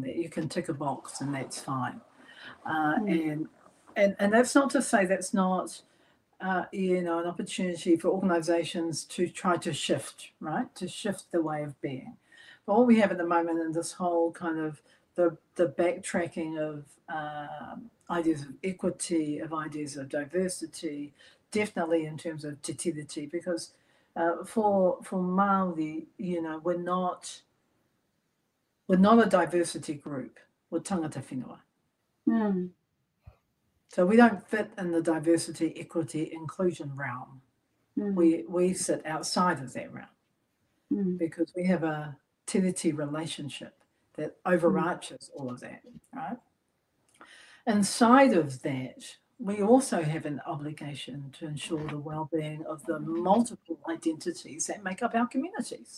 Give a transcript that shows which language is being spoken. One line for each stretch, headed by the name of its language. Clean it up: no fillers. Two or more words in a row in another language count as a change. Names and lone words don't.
English: That you can tick a box and that's fine. And that's not to say that's not an opportunity for organisations to try to shift, right? To shift the way of being. But what we have at the moment in this whole kind of the backtracking of ideas of equity, of ideas of diversity, definitely in terms of
Māori: te tiriti,
English: because for Māori, we're not a diversity group, we're
Māori: tangata whenua.
English: So we don't fit in the diversity, equity, inclusion realm. We sit outside of that realm because we have a tiriti relationship that overarches all of that, right? Inside of that, we also have an obligation to ensure the well-being of the multiple identities that make up our communities.